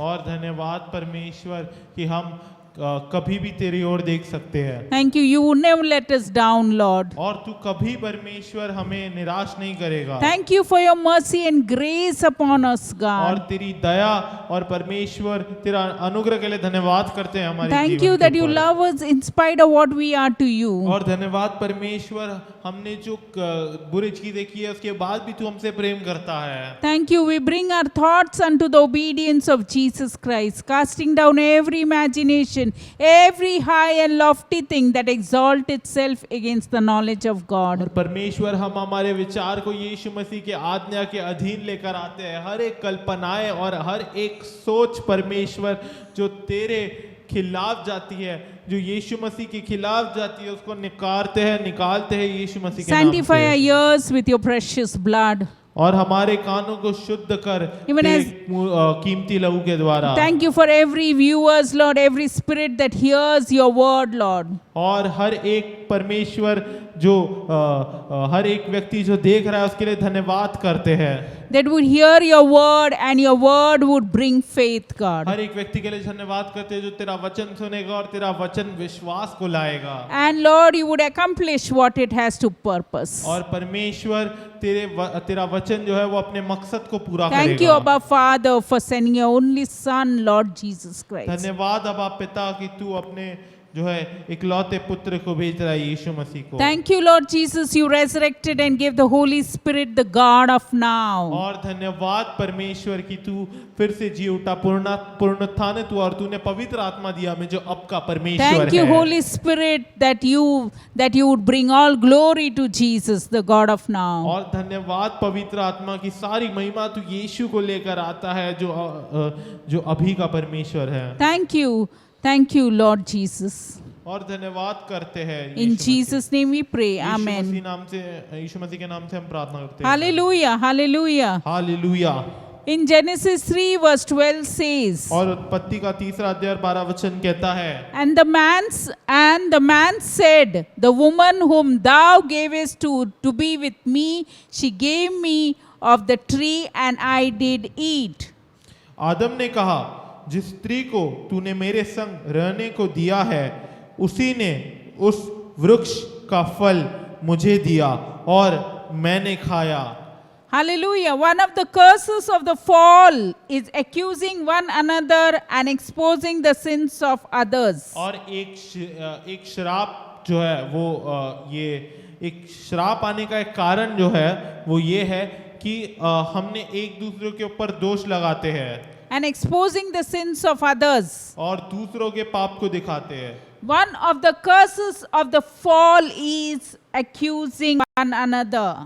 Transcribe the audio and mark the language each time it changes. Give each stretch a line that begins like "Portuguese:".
Hindi: और धन्यवाद परमेश्वर कि हम कभी भी तेरी ओर देख सकते हैं।
English: Thank you, you would never let us down, Lord.
Hindi: और तू कभी परमेश्वर हमें निराश नहीं करेगा।
English: Thank you for your mercy and grace upon us,
Hindi: और
English: God.
Hindi: तेरी दया और परमेश्वर तेरा अनुग्रह के लिए धन्यवाद करते हैं हमारे
English: Thank
Hindi: जीवन
English: you
Hindi: के
English: that you
Hindi: ऊपर।
English: love us in spite of what we are to you.
Hindi: और धन्यवाद परमेश्वर हमने जो बुरी चीजें की है उसके बाद भी तू हमसे प्रेम करता है।
English: Thank you. We bring our thoughts unto the obedience of Jesus Christ, casting down every imagination, every high and lofty thing that exalt itself against the knowledge of God.
Hindi: और परमेश्वर हम हमारे विचार को यीशु मसीह के आज्ञा के अधीन लेकर आते हैं। हर एक कल्पनाएं और हर एक सोच परमेश्वर जो तेरे खिलाफ जाती है, जो यीशु मसीह के खिलाफ जाती है, उसको निकालते हैं यीशु मसीह के नाम
English: Sanctify our
Hindi: से।
English: ears with your precious blood.
Hindi: और हमारे कानों को शुद्ध कर
English: Even
Hindi: तेरे
English: as-
Hindi: कीमती लहू के द्वारा।
English: Thank you for every viewers, Lord, every spirit that hears your word, Lord.
Hindi: और हर एक परमेश्वर जो हर एक व्यक्ति जो देख रहा है उसके लिए धन्यवाद करते हैं।
English: That would hear your word and your word would bring faith, God.
Hindi: हर एक व्यक्ति के लिए धन्यवाद करते हैं जो तेरा वचन सुनेगा और तेरा वचन विश्वास को लाएगा।
English: And Lord, you would accomplish what it has to purpose.
Hindi: और परमेश्वर तेरा वचन जो है वो अपने मकसद को पूरा
English: Thank you,
Hindi: करेगा।
English: Abba Father, for sending your only Son, Lord Jesus Christ.
Hindi: धन्यवाद अब्बा पिता कि तू अपने जो है इकलौते पुत्र को भेज रहा है यीशु मसीह को।
English: Thank you, Lord Jesus, you resurrected and gave the Holy Spirit the God of now.
Hindi: और धन्यवाद परमेश्वर कि तू फिर से जी उठा, पुनरुत्थानित हुआ और तूने पवित्र आत्मा दिया हमें जो अब का परमेश्वर
English: Thank you,
Hindi: है।
English: Holy Spirit, that you would bring all glory to Jesus, the God of now.
Hindi: और धन्यवाद पवित्र आत्मा की सारी महिमा तू यीशु को लेकर आता है जो अभी का परमेश्वर है।
English: Thank you Thank you, Lord Jesus.
Hindi: और धन्यवाद करते हैं
English: In Jesus' name we pray.
Hindi: Yeshu
English: Amen.
Hindi: यीशु मसीह के नाम से हम प्रार्थना करते हैं
English: Hallelujah. Hallelujah.
Hindi: Hallelujah.
English: In Genesis 3 verse 12 says,
Hindi: और उत्पत्ति का 3 अध्याय 12 वचन कहता है,
English: And the man said, The woman whom thou gavest to be with me, she gave me of the tree, and I did eat.
Hindi: आदम ने कहा, जिस स्त्री को तूने मेरे संग रहने को दिया है, उसी ने उस वृक्ष का फल मुझे दिया और मैंने खाया।
English: Hallelujah. One of the curses of the fall is accusing one another and exposing the sins of others.
Hindi: और एक श्राप जो है वो ये एक श्राप आने का एक कारण जो है वो ये है कि हमने एक दूसरे के ऊपर दोष लगाते हैं
English: And exposing the sins of others.
Hindi: और दूसरों के पाप को दिखाते हैं।
English: One of the curses of the fall is accusing one another.